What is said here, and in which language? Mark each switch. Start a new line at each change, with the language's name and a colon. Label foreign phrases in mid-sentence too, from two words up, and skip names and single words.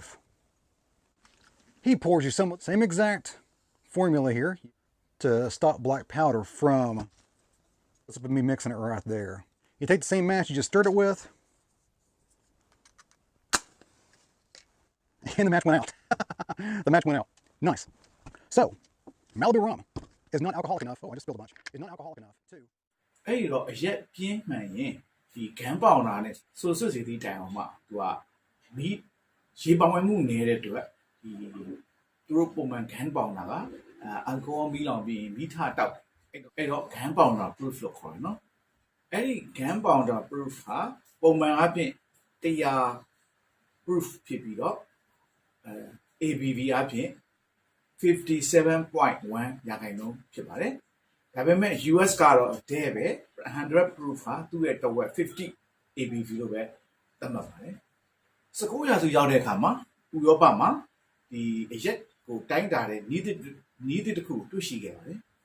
English: He pours you some same exact formula here to stop black powder from, let's me mixing it right there. You take the same match you just stirred it with, and the match went out. The match went out. Nice. So, Malibu rum is not alcoholic enough. Oh, I just spilled a bunch. It's not alcoholic enough to.
Burmese: အဲ့တော့အရက်ပြင်းမှန်ရင်ဒီဂန်းပေါင်တာနဲ့ဆိုဆွစီတီတိုင်အောင်မှသူကမီးရေပောင်ဝင်မှုနေတဲ့အတွက်ဒီသူတို့ပုံမှန်ဂန်းပေါင်တာကအယ်ကိုဟောမီးလောင်ပြီးမီးထတောက်အဲ့တော့ဂန်းပေါင်တာ proof လို့ခေါ်တယ်နော်အဲ့ဒီ
English: gun pounder proof
Burmese: ဟာပုံမှန်အပြင်100 proof ဖြစ်ပြီးတော့ABV အပြင် 57.1 ရာခိုင်နှုန်းဖြစ်ပါတယ်ဒါပေမဲ့ US ကတော့အတဲ့ပဲ100 proof ဟာသူ့ရဲ့တစ်ဝက်50 ABV လို့ပဲသတ်မှတ်ပါတယ်19ရာစုရောက်တဲ့အခါမှာဥရောပမှာဒီအရက်ကိုတိုင်းတာတဲ့နည်းသစ်တစ်ခုတွေ့ရှိခဲ့ပါတယ်